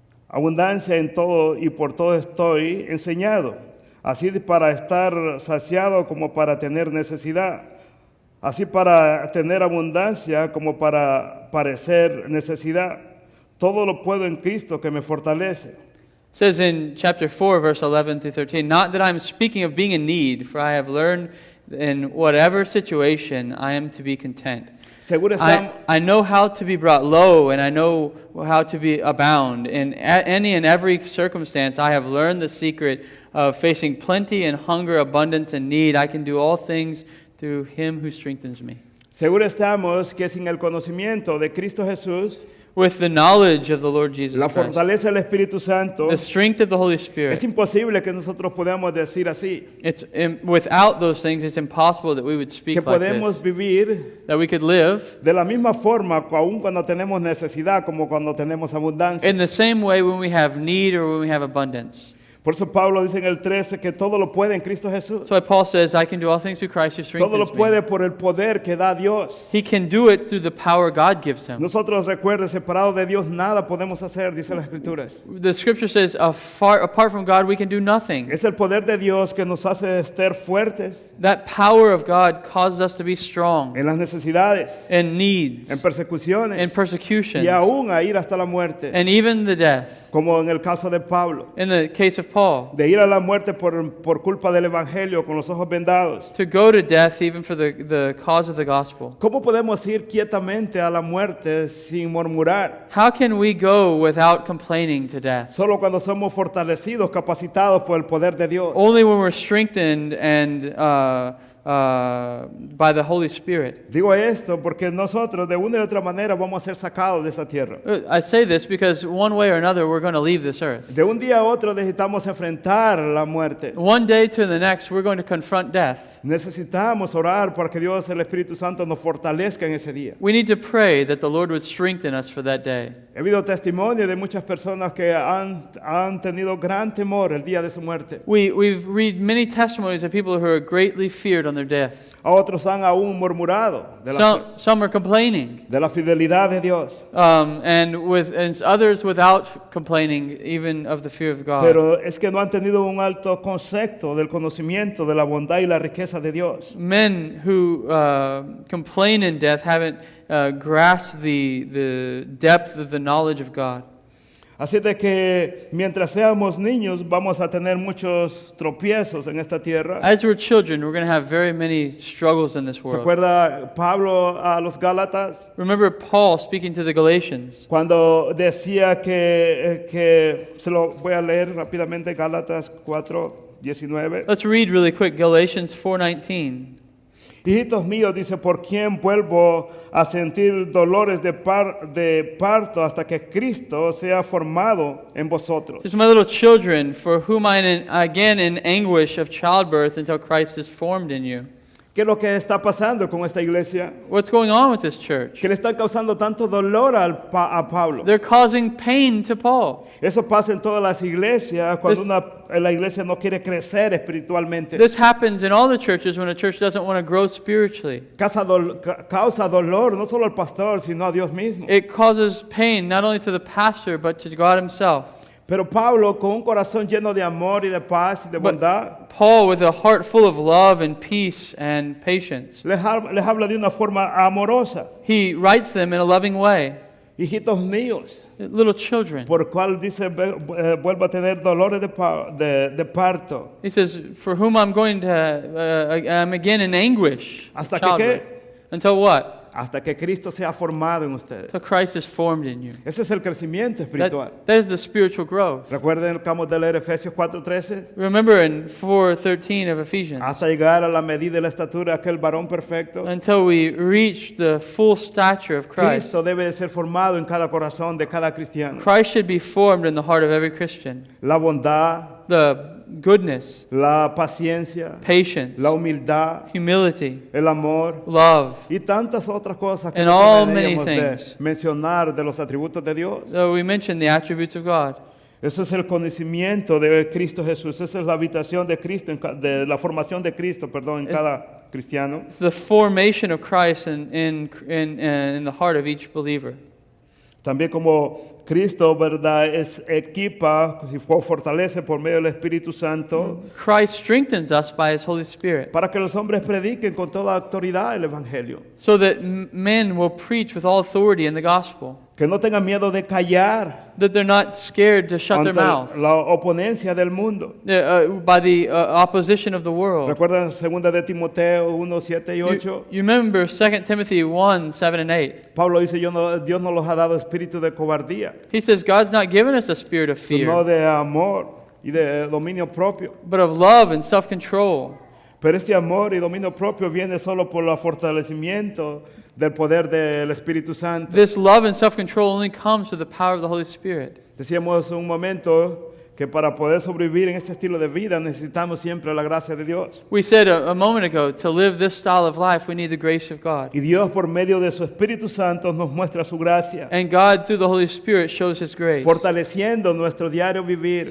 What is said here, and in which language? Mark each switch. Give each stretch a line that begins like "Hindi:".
Spanish: abundancia en todo y por todo estoy enseñado, así para estar saciado como para tener necesidad, así para tener abundancia como para parecer necesidad. Todo lo puedo en Cristo que me fortalece.
English: It says in chapter 4, verse 11 through 13, not that I am speaking of being in need, for I have learned in whatever situation I am to be content.
Spanish: Seguro estamos,
English: I know how to be brought low, and I know how to be abound. In any and every circumstance, I have learned the secret of facing plenty and hunger, abundance and need. I can do all things through Him who strengthens me.
Spanish: seguro estamos que sin el conocimiento de Cristo Jesús,
English: With the knowledge of the Lord Jesus
Spanish: la
English: Christ,
Spanish: fortaleza del Espíritu Santo,
English: the strength of the Holy
Spanish: es
English: Spirit,
Spanish: imposible que nosotros podamos decir así,
English: without those things, it's impossible that we would
Spanish: que
English: speak like
Spanish: podemos
English: this,
Spanish: vivir
English: that we could live
Spanish: de la misma forma, aun cuando tenemos necesidad, como cuando tenemos abundancia.
English: in the same way when we have need or when we have abundance.
Spanish: Por eso Pablo dice en el 13 que todo lo puede en Cristo Jesús.
English: That's why Paul says, I can do all things through Christ who
Spanish: Todo lo
English: strengthens me.
Spanish: puede por el poder que da Dios.
English: He can do it through the power God gives him.
Spanish: Nosotros, recuerden, separados de Dios nada podemos hacer, dice las Escrituras.
English: The scripture says, apart from God, we can do nothing.
Spanish: Es el poder de Dios que nos hace estar fuertes
English: That power of God causes us to be strong
Spanish: en las necesidades,
English: in needs,
Spanish: en persecuciones
English: in persecutions,
Spanish: y aún a ir hasta la muerte,
English: and even the death.
Spanish: como en el caso de Pablo,
English: In the case of Paul,
Spanish: de ir a la muerte por culpa del Evangelio con los ojos vendados.
English: to go to death even for the cause of the gospel.
Spanish: ¿Cómo podemos ir quietamente a la muerte sin murmurar?
English: How can we go without complaining to death?
Spanish: Solo cuando somos fortalecidos, capacitados por el poder de Dios.
English: Only when we're strengthened and by the Holy Spirit.
Spanish: Digo esto porque nosotros de una y otra manera vamos a ser sacados de esa tierra.
English: I say this because one way or another we're going to leave this earth.
Spanish: De un día a otro necesitamos enfrentar la muerte.
English: One day to the next we're going to confront death.
Spanish: Necesitamos orar para que Dios, el Espíritu Santo, nos fortalezca en ese día.
English: We need to pray that the Lord would strengthen us for that day.
Spanish: He habido testimonio de muchas personas que han tenido gran temor el día de su muerte.
English: We've read many testimonies of people who are greatly feared on their death.
Spanish: A otros han aún murmurado
English: Some are complaining,
Spanish: de la fidelidad de Dios.
English: and others without complaining even of the fear of God.
Spanish: Pero es que no han tenido un alto concepto del conocimiento de la bondad y la riqueza de Dios.
English: Men who complain in death haven't grasped the depth of the knowledge of God.
Spanish: Así de que mientras seamos niños vamos a tener muchos tropiezos en esta tierra.
English: As we're children, we're going to have very many struggles in this
Spanish: ¿Se
English: world.
Spanish: acuerda Pablo a los Gálatas
English: Remember Paul speaking to the Galatians
Spanish: cuando decía que se lo voy a leer rápidamente, Gálatas 4:19?
English: Let's read really quick Galatians 4:19.
Spanish: Hijitos míos, dice, por quien vuelvo a sentir dolores de parto hasta que Cristo sea formado en vosotros.
English: Says, my little children, for whom I am again in anguish of childbirth until Christ is formed in you.
Spanish: ¿Qué es lo que está pasando con esta iglesia?
English: What's going on with this church?
Spanish: Que le están causando tanto dolor a Pablo.
English: They're causing pain to Paul.
Spanish: Eso pasa en todas las iglesias cuando la iglesia no quiere crecer espiritualmente.
English: This happens in all the churches when a church doesn't want to grow spiritually.
Spanish: Causa dolor no solo al pastor, sino a Dios mismo.
English: It causes pain not only to the pastor but to God himself.
Spanish: Pero Pablo, con un corazón lleno de amor y de paz y de bondad,
English: But Paul, with a heart full of love and peace and patience,
Spanish: les habla de una forma amorosa.
English: he writes them in a loving way.
Spanish: Hijitos míos,
English: Little children.
Spanish: por cual dice, vuelvo a tener dolores de parto.
English: He says, for whom I'm going to, I'm again in anguish.
Spanish: ¿Hasta que
English: childbirth. Until what?
Spanish: Hasta que Cristo sea formado en ustedes.
English: Until Christ is formed in you.
Spanish: Ese es el crecimiento espiritual.
English: That is the spiritual growth.
Spanish: Recuerden, acabamos de leer Efesios 4:13.
English: Remember in 4:13 of Ephesians,
Spanish: Hasta llegar a la medida y la estatura de aquel varón perfecto.
English: until we reach the full stature of Christ.
Spanish: Cristo debe de ser formado en cada corazón de cada cristiano.
English: Christ should be formed in the heart of every Christian.
Spanish: La bondad,
English: The goodness,
Spanish: la paciencia,
English: patience,
Spanish: la humildad,
English: humility,
Spanish: el amor
English: love.
Spanish: y tantas otras cosas que
English: And
Spanish: no
English: all
Spanish: deberíamos
English: many
Spanish: de
English: things.
Spanish: mencionar de los atributos de Dios.
English: So we mentioned the attributes of God.
Spanish: Ese es el conocimiento de Cristo Jesús. Esa es la habitación de Cristo, de la formación de Cristo, perdón, en cada cristiano.
English: It's the formation of Christ in the heart of each believer.
Spanish: También como Cristo, ¿verdad? Equipa y fortalece por medio del Espíritu Santo
English: Christ strengthens us by His Holy Spirit,
Spanish: para que los hombres prediquen con toda autoridad el Evangelio.
English: so that men will preach with all authority in the gospel,
Spanish: Que no tengan miedo de callar
English: that they're not scared to shut their
Spanish: ante
English: mouth
Spanish: la oponencia del mundo.
English: by the opposition of the world.
Spanish: ¿Recuerdan 2 de Timoteo 1, 7 y
English: You,
Spanish: 8?
English: you remember 2 Timothy 1, 7 and 8.
Spanish: Pablo dice, Dios no los ha dado espíritu de cobardía,
English: He says God's not given us a spirit of
Spanish: sino de amor y de dominio propio.
English: but of love and self-control.
Spanish: Pero este amor y dominio propio viene solo por el fortalecimiento del poder del Espíritu Santo.
English: This love and self-control only comes through the power of the Holy Spirit.
Spanish: Decíamos un momento que para poder sobrevivir en este estilo de vida necesitamos siempre la gracia de Dios.
English: We said a moment ago, to live this style of life, we need the grace of God.
Spanish: Y Dios por medio de su Espíritu Santo nos muestra su gracia,
English: And God, through the Holy Spirit, shows His grace,
Spanish: fortaleciendo nuestro diario vivir